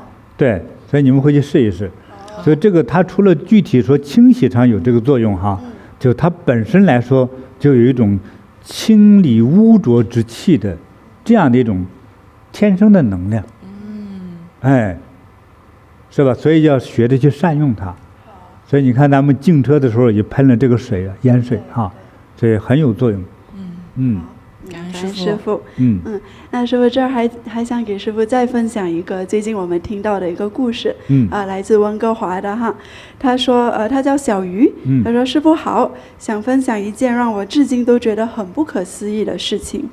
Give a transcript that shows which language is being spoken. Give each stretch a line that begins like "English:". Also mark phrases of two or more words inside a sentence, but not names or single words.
Chinese: 對，所以你們回去試一試。所以這個它除了具體說清洗上有這個作用哈，就它本身來說就有一種清理污濁之氣的這樣的一種天生的能量。是吧？所以要學着去善用它。所以你看咱們淨車的時候也噴了這個水啊，鹽水哈，所以很有作用。感恩師父。那師父這兒還想給師父再分享一個最近我們聽到的一個故事，來自溫哥華的哈。他說他叫小魚，他說師父好，想分享一件讓我至今都覺得很不可思議的事情。